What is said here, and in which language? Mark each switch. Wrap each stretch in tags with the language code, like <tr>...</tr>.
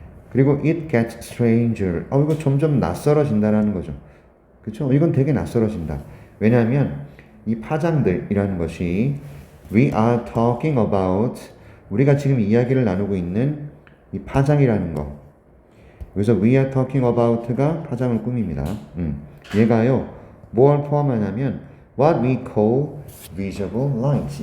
<ko>그리고</ko> <en>it gets stranger.</en> <ko>이거 점점 낯설어진다라는 거죠. 그쵸? 이건 되게 낯설어진다. 왜냐하면 이 파장들이라는 것이</ko> <en>we are talking about</en> <ko>우리가 지금 이야기를 나누고 있는 이 파장이라는 거. 그래서</ko> <en>we are talking about</en> <ko>가 파장을 꾸밉니다. 얘가요 뭘 포함하냐면</ko> <en>what we call visible light.</en>